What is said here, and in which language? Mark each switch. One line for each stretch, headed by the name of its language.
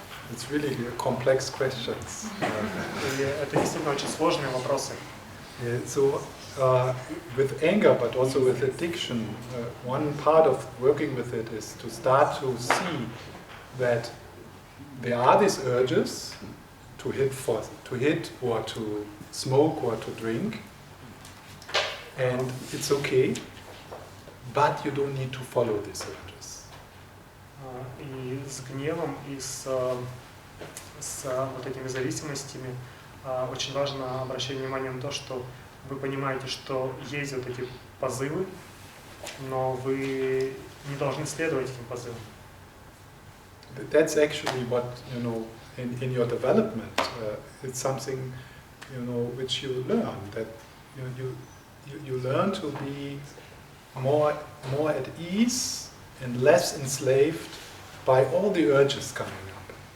English: It's really complex questions.
Russian: Это действительно очень сложные вопросы.
English: So, with anger, but also with addiction, one part of working with it is to start to see that there are these urges to hit or to smoke or to drink, and it's okay, but you don't need to follow these urges.
Russian: И с гневом, и с вот этими зависимостями очень важно обращать внимание на то, что вы понимаете, что есть вот эти позывы, но вы не должны следовать этим позывам.
English: That's actually what, in your development, it's something, which you learn, that you learn to be more at ease and less enslaved by all the urges coming up.